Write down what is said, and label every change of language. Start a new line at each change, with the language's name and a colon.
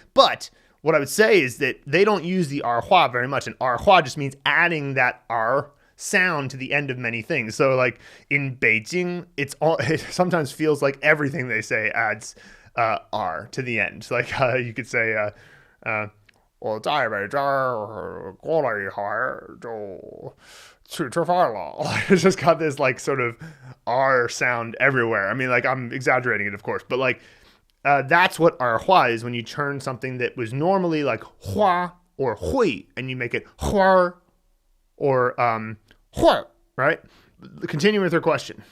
English: But what I would say is that they don't use the 儿化 very much, and 儿化 just means adding that 儿 sound to the end of many things. So like in Beijing, it sometimes feels like everything they say adds 儿 to the end. Like you could say
Chinese: 我在北这儿过了一会儿就去吃饭了.
English: It's just got this like sort of R sound everywhere. I mean, like I'm exaggerating it, of course, but like that's what hua is when you turn something that was normally like hua or hui and you make it huar or huar, right? Continuing with her question.